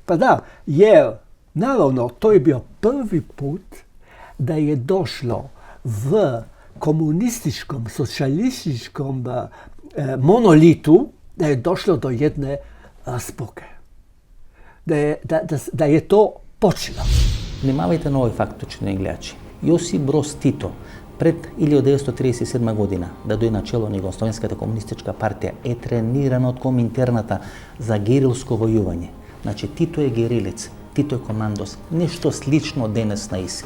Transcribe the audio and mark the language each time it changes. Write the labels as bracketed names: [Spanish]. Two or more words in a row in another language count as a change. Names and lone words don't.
[Croatian] Pa da, jer naravno, to je bio prvi put da je došlo v komunističkom, socijalističkom monolitu, da je došlo do jedne raspoke. Da je to počelo. [Macedonian] Внимавајте на овој факт, учени гледачи. Јосип Броз Тито пред 1937 година да дојде на чело на Југословенската комунистичка партија е трениран од Коминтерната за герилско војување. Значи, Тито е герилец, Тито е командос, нешто слично денес на ИСИЛ.